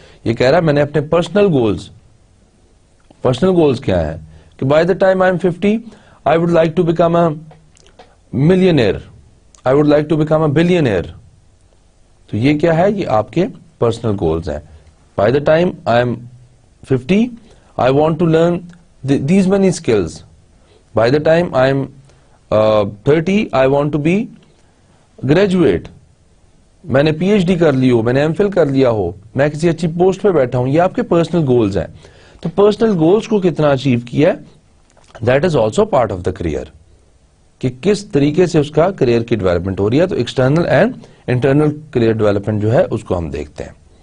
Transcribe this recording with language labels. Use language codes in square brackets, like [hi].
[ur] یہ کہہ رہا ہے میں نے اپنے پرسنل گولز کیا ہیں, کہ [en] By the time I am 50 I would like to become a millionaire, I would like to become a billionaire. [ur] تو یہ کیا ہے, یہ آپ کے پرسنل گولز ہیں. [en] By the time I am 50 I want to learn these many skills. By the time I am 30 I want to be graduate. [ur] میں نے پی ایچ ڈی کر لی ہو, میں نے ایم فل کر لیا ہو, میں کسی اچھی پوسٹ پہ بیٹھا ہوں. یہ آپ کے پرسنل گولز ہیں. تو پرسنل گولز کو کتنا اچیو کیا ہے, [en] that is also part of the career, [ur] کہ کس طریقے سے اس کا کریئر کی ڈیولپمنٹ ہو رہی ہے. تو external and internal career development جو ہے اس کو ہم دیکھتے ہیں.